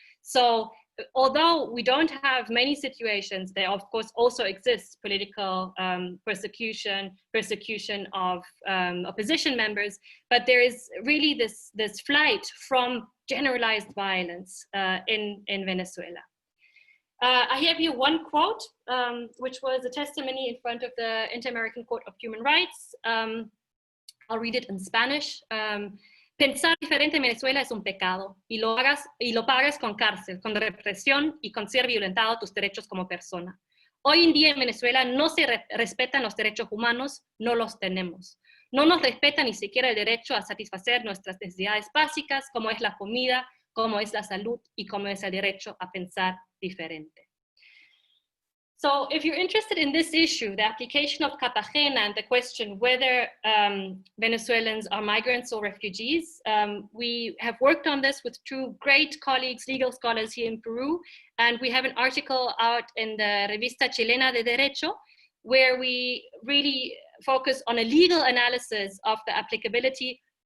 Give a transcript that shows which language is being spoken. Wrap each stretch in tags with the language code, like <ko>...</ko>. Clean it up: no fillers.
<en>So although we don't have many situations, there of course also exists political persecution of opposition members, but there is really this flight from generalized violence in Venezuela. I have here one quote, which was a testimony in front of the Inter-American Court of Human Rights. I'll read it in Spanish.</en> <es>Pensar diferente en Venezuela es un pecado y lo pagas con cárcel, con represión y con ser violentado tus derechos como persona. Hoy en día en Venezuela no se respetan los derechos humanos, no los tenemos. No nos respeta ni siquiera el derecho a satisfacer nuestras necesidades básicas, como es la comida, como es la salud y como es el derecho a pensar diferente.</es> <en>So if you're interested in this issue, the application of Cartagena and the question whether Venezuelans are migrants or refugees, we have worked on this with 2 great colleagues, legal scholars here in Peru, and we have an article out in the Revista Chilena de Derecho, where we really focus on a legal analysis of the applicability.</en>